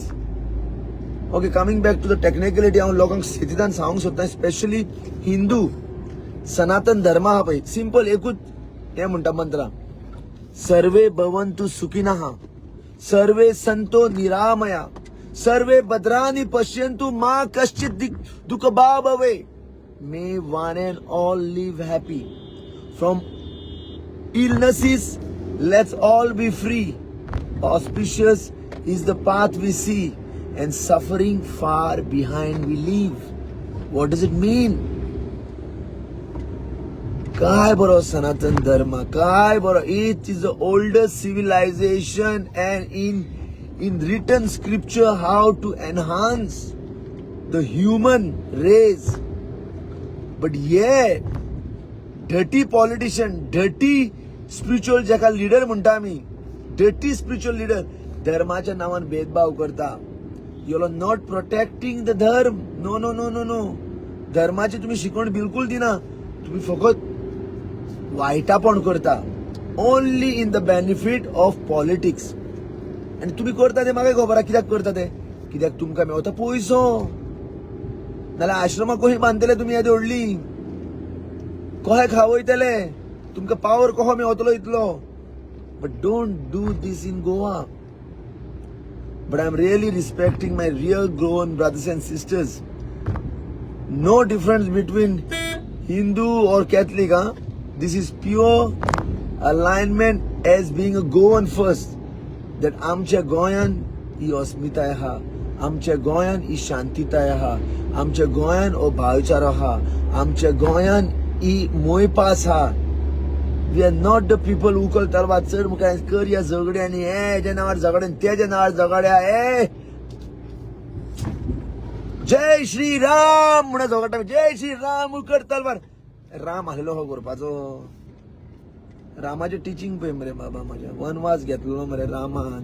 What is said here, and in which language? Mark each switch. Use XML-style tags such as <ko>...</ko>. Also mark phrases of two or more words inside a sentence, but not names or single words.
<en>Okay, coming back to the technicality,</en> <kok>हांव लोकांक स्थितीदान सांगूंक सोदता, स्पेशली हिंदू सनातन धर्म हा पळय. सिंपल एकूच हे म्हणटा मंत्र,</kok> <sa>सर्वे भवन्तु सुखिनः. सर्वे संतो निरामया सर्वे भद्राणि पश्यन्तु मा कश्चित् दुःखभाग् भवेत्.</sa> <en>May one and all live happy. From illnesses, let's all be free. Auspicious is the path we see, and suffering far behind we leave. What does it mean?</en> <kok>काय बरो सनातन धर्म, काय बरो.</kok> <en>It is the oldest civilization, and in written scripture how to enhance the human race. But yet, dirty politician, dirty spiritual</en> <kok>जाका leader म्हणता आम्ही,</kok> <en>dirty spiritual leader</en> <kok>धर्माच्या नावान भेदभाव करता.</kok> <en>You are not protecting the dharm. No.</en> <kok>धर्माची तुम्ही शिकवण बिलकुल दिना. तुम्ही फकत वाईटापण करता.</kok> <en>Only in the benefit of politics.</en> <kok>आणि तुम्ही करता ते म्हाका खबर कित्याक करता ते, कित्याक तुमकां मेवता पयसो. नाल्यार आश्रमां कशी बांदतले तुम्ही येदी व्हडली, कशे खावयतले, तुमकां पावर कसो मेवतलो इतलो.</kok> <en>But don't do this in Goa. But I'm really respecting my real grown brothers and sisters. No difference between Hindu or Catholic. This is pure alignment as being a Goan first.</en> <kok>That आमच्या गोंयान ही अस्मिताय आहा, आमच्या गोंयान ही शांतीताय आहा, आमच्या गोंयान हो भाईचारो आहा, आमच्या गोंयान ही मोयपास आहा.</kok> <en>We are not the people who call</en> <kok>तलवार चढ मुखार कर या झगड्यांनी, हेज्या नावार झगड्या तेज्या नावार झगड्या. जय श्री राम म्हणून झगडटा, जय श्री राम कर तलवार. राम आलेलो हो करपाचो. रामाचे टिचिंग पळय मरे बाबा, माझ्या वनवास घेतलो मरे रामान.</kok>